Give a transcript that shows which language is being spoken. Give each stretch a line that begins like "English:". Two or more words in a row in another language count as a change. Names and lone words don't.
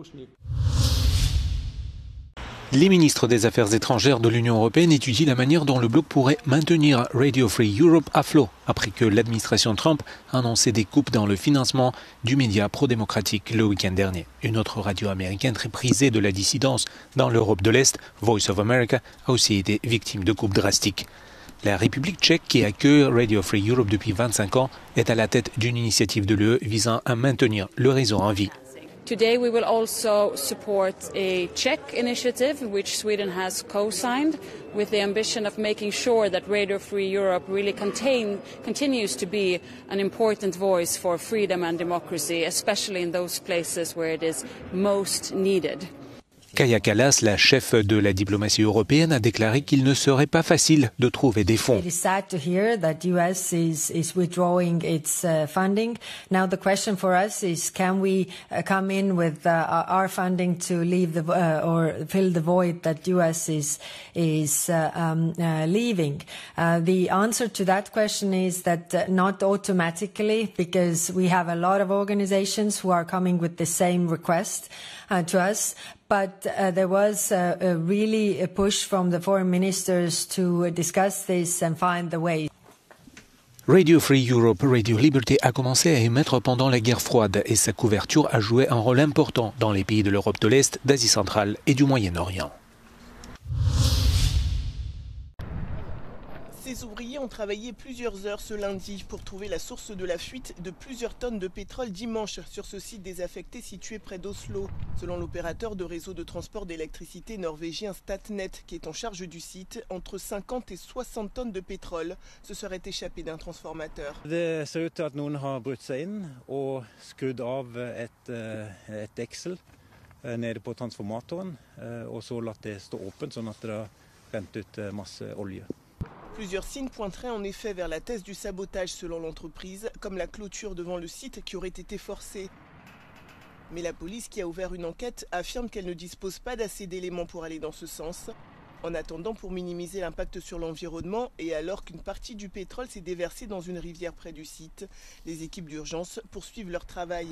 French: Les ministres des Affaires étrangères de l'Union européenne étudient la manière dont le bloc pourrait maintenir Radio Free Europe à flot, après que l'administration Trump a annoncé des coupes dans le financement du média pro-démocratique le week-end dernier. Une autre radio américaine très prisée de la dissidence dans l'Europe de l'Est, Voice of America, a aussi été victime de coupes drastiques. La République tchèque, qui accueille Radio Free Europe depuis 25 ans, est à la tête d'une initiative de l'UE visant à maintenir le réseau en vie.
English: Today we will also support a Czech initiative which Sweden has co-signed with the ambition of making sure that Radio Free Europe really continues to be an important voice for freedom and democracy, especially in those places where it is most needed.
French: Kaja Kallas, la chef de la diplomatie européenne, a déclaré qu'il ne serait pas facile de trouver des fonds.
English: It is sad to hear that US is withdrawing its funding. Now the question for us is, can we come in with our funding to leave or fill the void that US is leaving? The answer to that question is that not automatically, because we have a lot of organizations who are coming with the same request to us. But there was really a push from the foreign ministers to discuss this and find the way.
French: Radio Free Europe, Radio Liberty a commencé à émettre pendant la guerre froide et sa couverture a joué un rôle important dans les pays de l'Europe de l'Est, d'Asie centrale et du Moyen-Orient. Ces ouvriers ont travaillé plusieurs heures ce lundi pour trouver la source de la fuite de plusieurs tonnes de pétrole dimanche sur ce site désaffecté situé près d'Oslo. Selon l'opérateur de réseau de transport d'électricité norvégien Statnett, qui est en charge du site, entre 50 et 60 tonnes de pétrole se seraient échappées d'un transformateur.
Norwegian: Det ser ut til at noen har brutt seg inn og skrudd av et deksel nede på transformatoren, og så latt det stå åpent sånn at det har rent ut masse olje.
French: Plusieurs signes pointeraient en effet vers la thèse du sabotage selon l'entreprise, comme la clôture devant le site qui aurait été forcée. Mais la police, qui a ouvert une enquête, affirme qu'elle ne dispose pas d'assez d'éléments pour aller dans ce sens. En attendant, pour minimiser l'impact sur l'environnement et alors qu'une partie du pétrole s'est déversée dans une rivière près du site, les équipes d'urgence poursuivent leur travail.